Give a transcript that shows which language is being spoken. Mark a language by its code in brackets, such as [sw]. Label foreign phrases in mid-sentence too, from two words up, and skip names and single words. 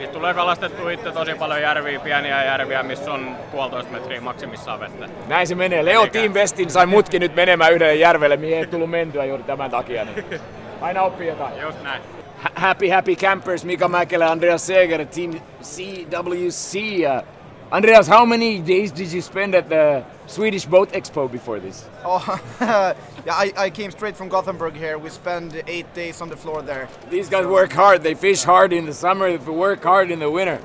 [fi] Siis tulee kalastettua itse tosi paljon järviä, pieniä järviä, missä on 1,5 metriä maksimissaan vettä. Näin se menee. Leo Team Westin sai mutkin nyt menemään yhdelle järvelle, mihin ei tullut mentyä juuri tämän takia. Niin aina oppii jotain. Just näin. [en] Happy campers, Mika Mäkelä, Andreas Seger, Team CWC. Andreas, how many days did you spend at the Swedish Boat Expo before this? Oh, yeah, I came straight from Gothenburg here. We spent 8 days on the floor there. These guys work hard. They fish hard in the summer. They work hard in the winter.